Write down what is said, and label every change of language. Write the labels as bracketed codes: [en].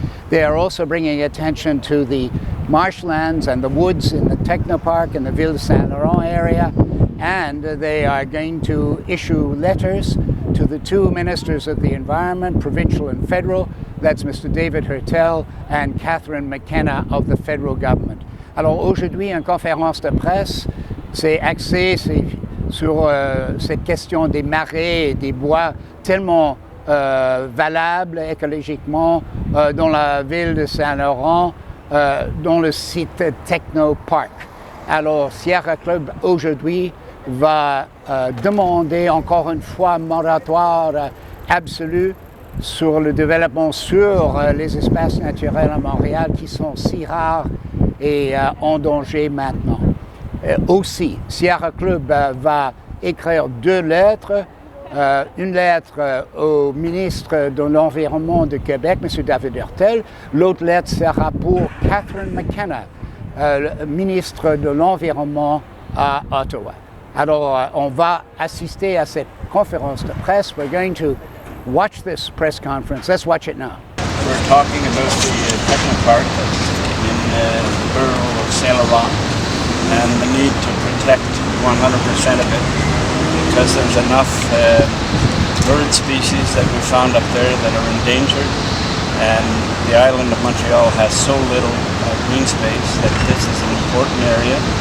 [en] They are also bringing attention to the marshlands and the woods in the Technoparc in the Ville de Saint-Laurent area. And they are going to issue letters to the two ministers of the environment, provincial and federal. That's Mr. David Hertel and Catherine McKenna of the federal government. [fr] Alors aujourd'hui, une conférence de presse, c'est axé sur cette question des marais et des bois tellement valables écologiquement dans la ville de Saint-Laurent, dans le site Technoparc. Alors Sierra Club aujourd'hui va demander encore une fois un moratoire absolu sur le développement sur les espaces naturels à Montréal qui sont si rares et en danger maintenant. Aussi, Sierra Club va écrire deux lettres. Une lettre au ministre de l'Environnement de Québec, M. David Hertel. L'autre lettre sera pour Catherine McKenna, ministre de l'Environnement à Ottawa. Alors, on va assister à cette conférence de presse. [en] We're going to watch this press conference. Let's watch it now. We're talking about the Technoparc in the borough of Saint-Laurent and the need to protect 100% of it because there's enough bird species that we found up there that are endangered, and the island of Montreal has so little green space that this is an important area.